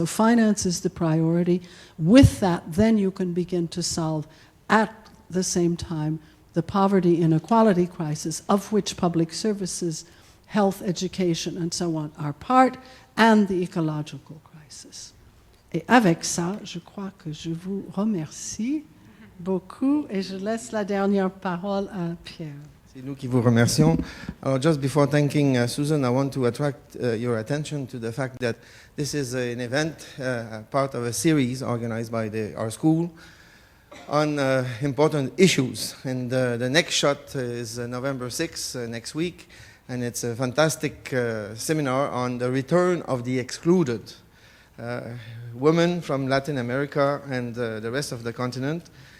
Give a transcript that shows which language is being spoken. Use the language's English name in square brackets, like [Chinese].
[English] So finance is the priority. With that, then you can begin to solve at the same time the poverty inequality crisis, of which public services, health, education, and so on are part, and the ecological crisis. [French] Et avec ça, je crois que je vous remercie beaucoup, et je laisse la dernière parole à Pierre. C'est nous qui vous remercions. [English] Alors, just before thanking Susan, I want to attract your attention to the fact that this is an event, part of a series organized by our school on important issues. And the next shot is November 6th, next week, and it's a fantastic seminar on the return of the excluded women from Latin America and the rest of the continent.